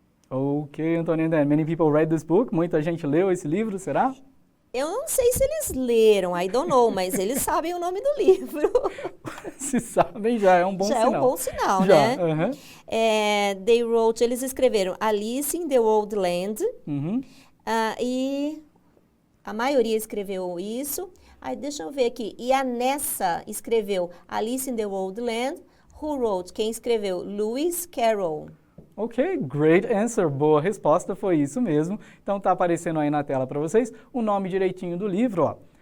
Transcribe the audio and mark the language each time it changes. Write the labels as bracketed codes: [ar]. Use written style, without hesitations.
[en] Ok, Antônia, many people read this book. [pt] Muita gente leu esse livro, será? Eu não sei se eles leram, [en] I don't know, [pt] mas eles sabem o nome do livro. Se sabem, já é um bom Já sinal. é um bom sinal, Já, né? aham. [en] They wrote, [pt] eles escreveram Alice in the Wonderland, Uhum. e a maioria escreveu isso. Aí deixa eu ver aqui. E a Nessa escreveu Alice in the Wonderland. [en] Who wrote? [pt] Quem escreveu? Lewis Carroll. [en] Ok, great answer. [pt] Boa resposta, foi isso mesmo. Então tá aparecendo aí na tela para vocês o nome direitinho do livro, ó.